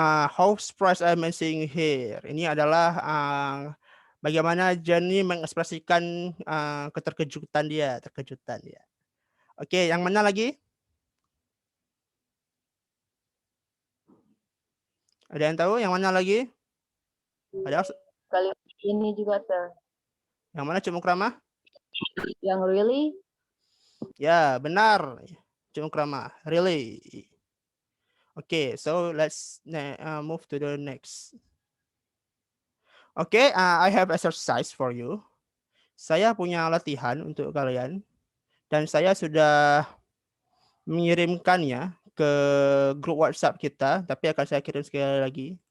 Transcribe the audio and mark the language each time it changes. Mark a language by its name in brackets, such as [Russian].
[English] How surprised am I seeing here? [Indonesian] Ini adalah bagaimana Jenny mengekspresikan keterkejutan dia, terkejutan dia. Oke, yang mana lagi? Ada yang tahu yang mana lagi? Ada Kali ini juga, Sir. yang mana Cuk Mukrama? Yang really? Ya, benar. Cuk Mukrama, really. [English] Okay, so let's move to the next. Okay, I have exercise for you. [Indonesian] Saya punya latihan untuk kalian dan saya sudah mengirimkannya ke grup WhatsApp kita, tapi akan saya kirim sekali lagi.